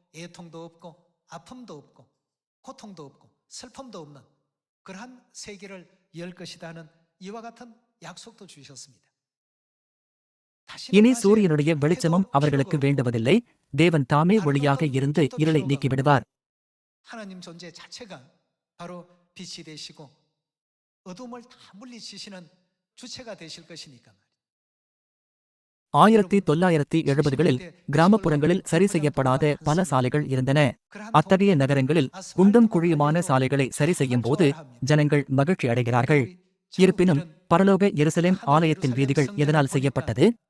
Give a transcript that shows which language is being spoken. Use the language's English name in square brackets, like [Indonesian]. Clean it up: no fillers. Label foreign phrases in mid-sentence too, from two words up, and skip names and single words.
[Tamil] இனி சூரியனுடைய வெளிச்சமும் அவர்களுக்கு வேண்டுவதில்லை. தேவன் தாமே ஒளியாக இருந்து இருளை நீக்கிவிடுவார். [Korean] 하나님 존재 자체가 바로 빛이 되시고 어둠을 다 물리치시는 주체가 되실 것이니까. [Tamil] 1970களில் கிராமப்புறங்களில் சரி செய்யப்படாத பல சாலைகள் இருந்தன. அத்தகைய நகரங்களில் குண்டும் குழியுமான சாலைகளை சரி செய்யும் போது ஜனங்கள் மகிழ்ச்சி அடைகிறார்கள். இருப்பினும் பரலோக எருசலேம் ஆலயத்தின் வீதிகள் எதனால் செய்யப்பட்டது?